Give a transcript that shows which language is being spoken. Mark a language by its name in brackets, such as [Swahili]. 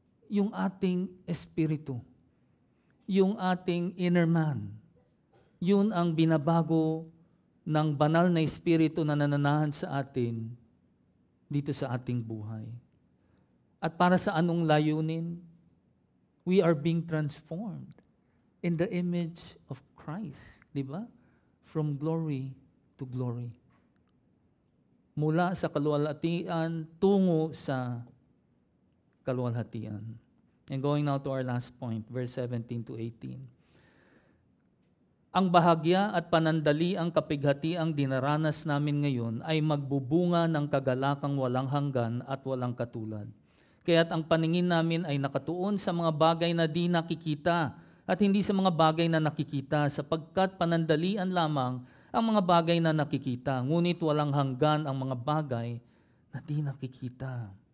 [Filipino] Yung ating espiritu, yung ating [English] inner man, [Filipino] yun ang binabago ng banal na espiritu na nananahan sa atin dito sa ating buhay. At para sa anong layunin? [English] We are being transformed in the image of Christ. [Filipino] Di ba? [English] From glory to glory. [Filipino] Mula sa kaluwalhatian tungo sa kaluwalhatian. [English] And going now to our last point, verse 17 to 18. [Filipino] Ang bahagya at panandali ang kapighatiang dinaranas namin ngayon ay magbubunga ng kagalakang walang hanggan at walang katulad. Kaya't ang paningin namin ay nakatuon sa mga bagay na di nakikita at hindi sa mga bagay na nakikita, sapagkat panandalian lamang ang mga bagay na nakikita, ngunit walang hanggan ang mga bagay na di nakikita.